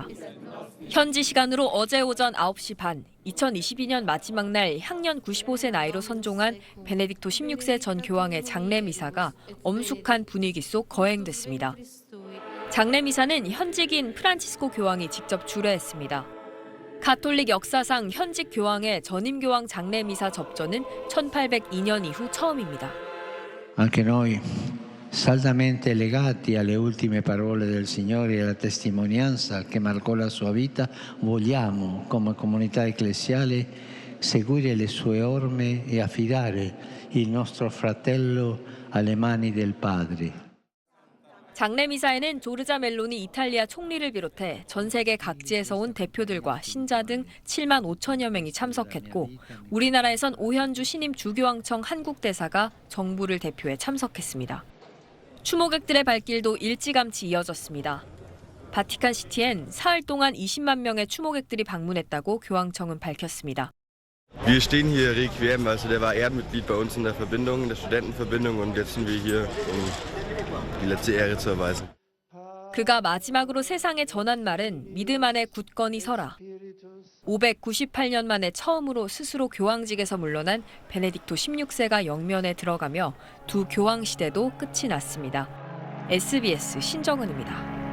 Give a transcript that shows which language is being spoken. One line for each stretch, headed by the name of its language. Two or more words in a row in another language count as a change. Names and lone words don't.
Korean: 현지 시간으로 어제 오전 9시 반, 2022년 마지막 날 향년 95세 나이로 선종한 베네딕토 16세 전 교황의 장례 미사가 엄숙한 분위기 속 거행됐습니다. 장례 미사는 현직인 프란치스코 교황이 직접 주례했습니다. 가톨릭 역사상 현직 교황의 전임 교황 장례 미사 접전은 1802년 이후 처음입니다.
Italian: Anche noi, saldamente legati alle ultime parole del Signore e alla testimonianza che marcò la sua vita, vogliamo, come comunità ecclesiale, seguire le sue orme e affidare il nostro fratello alle mani del Padre.
Korean: 장례 미사에는 조르자 멜로니 이탈리아 총리를 비롯해 전 세계 각지에서 온 대표들과 신자 등 7만 5천여 명이 참석했고 우리나라에선 오현주 신임 주교황청 한국대사가 정부를 대표해 참석했습니다. 추모객들의 발길도 일찌감치 이어졌습니다. 바티칸시티엔 사흘 동안 20만 명의 추모객들이 방문했다고 교황청은 밝혔습니다.
German: Wir stehen hier Requiem, also der war Ehrenmitglied bei uns in der Verbindung, in der Studentenverbindung und jetzt sind wir hier, um die letzte Ehre zu erweisen.
Korean: 그가 마지막으로 세상에 전한 말은 믿음 안에 굳건히 서라. 598년 만에 처음으로 스스로 교황직에서 물러난 베네딕토 16세가 영면에 들어가며 두 교황 시대도 끝이 났습니다. SBS 신정은입니다.